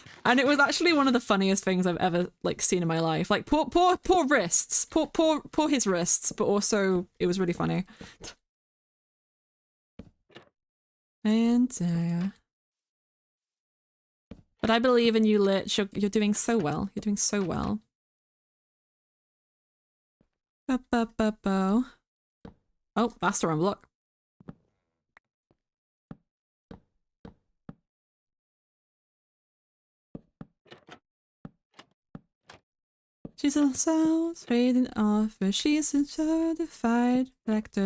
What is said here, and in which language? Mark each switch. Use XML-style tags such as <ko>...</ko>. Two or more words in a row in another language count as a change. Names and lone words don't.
<en>And it was actually one of the funniest things I've ever like seen in my life. Like poor wrists, poor his wrists, but also it was really funny. And but I believe in you, Lich. You're doing so well. You're doing so well. Ba-ba-ba-bo. Oh, that's the wrong block. She's also trading offer. She's a certified collector.</en>